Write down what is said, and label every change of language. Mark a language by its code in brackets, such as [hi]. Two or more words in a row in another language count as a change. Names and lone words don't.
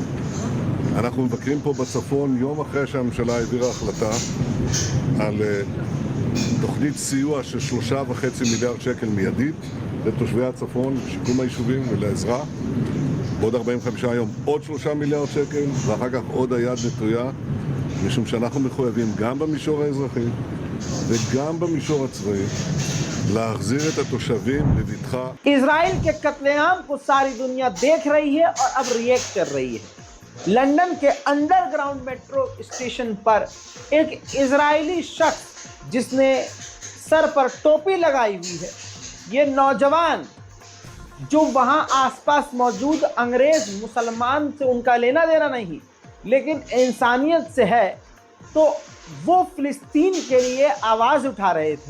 [he] אנחנו מבקרים פה בצפון יום אחרי שהממשלה העבירה החלטה על תוכנית סיוע של 3.5 מיליארד שקל מיידית לתושבי הצפון, לשיקום היישובים ולעזרה. בעוד 45 יום עוד 3 מיליארד שקל, ואחר כך עוד היד נטויה, משום שאנחנו מחויבים גם במישור האזרחי וגם במישור הצבאי להחזיר את התושבים בבטחה. [hi] इजराइल के कत्लेआम को सारी दुनिया देख रही है और अब रिएक्ट कर रही है। लंदन के [en] underground metro station [hi] पर एक इजरायली शख्स जिसने सर पर टोपी लगाई हुई है, ये नौजवान जो वहाँ आसपास मौजूद अंग्रेज मुसलमान से उनका लेना देना नहीं लेकिन इंसानियत से है, तो वो फिलिस्तीन के लिए आवाज़ उठा रहे थे।